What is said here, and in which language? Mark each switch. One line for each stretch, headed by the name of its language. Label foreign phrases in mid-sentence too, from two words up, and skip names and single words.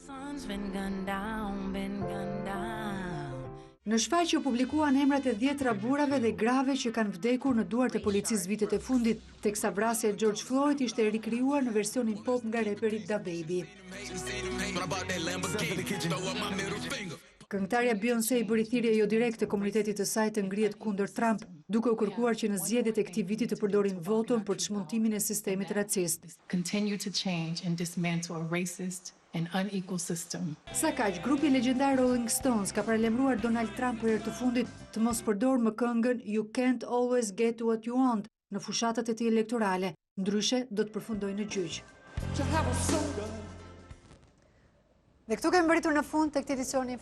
Albanian: Në shfaqje u publikuan emrat e 10 burrave dhe grave që kanë vdekur në duart e policisë vitet e fundit, teksa vrasja e George Floyd ishte rikrijuar në versionin pop nga reperi DaBaby. Këngëtarja Beyoncé i bëri thirrje jo direkte komunitetit të saj të ngrihet kundër Trump, duke u kërkuar që në zgjedhjet e këtij viti të përdorin votën për çmundtimin e sistemit racist.
English: Continue to change and dismantle a racist and unequal system.
Albanian: Sa kaq, grupi legjendar Rolling Stones ka paralajmëruar Donald Trump për herë të fundit të mos përdorë më këngën You Can't Always Get What You Want, në fushatët e tij elektorale, ndryshe do të përfundojë në gjyq. Dhe këtu kemi mbërritur në fund të këtij edicioni informativ.